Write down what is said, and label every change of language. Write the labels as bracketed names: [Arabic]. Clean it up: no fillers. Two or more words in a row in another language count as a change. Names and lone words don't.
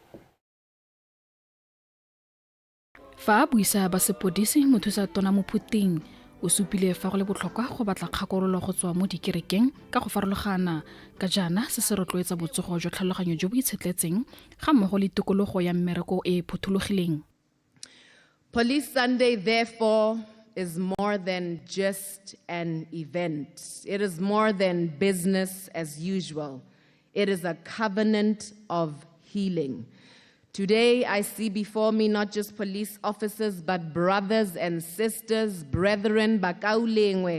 [Tswana] Fa buisa ba sepodisi mothusalatona Mophuting o supile fa go le botlhokwa go batla kgakololo go tswa mo dikerekeng ka go farologana ka jana se se rotloetsa botsogo jwa tlhaloganyo jo bo itshetletseng ga mmogo le tikologo ya mmereko e phuthulogileng. [English] Police Sunday, therefore, is more than just an event. It is more than business as usual. It is a covenant of healing. Today, I see before me not just police officers, but brothers and sisters, brethren, bakaulengwe.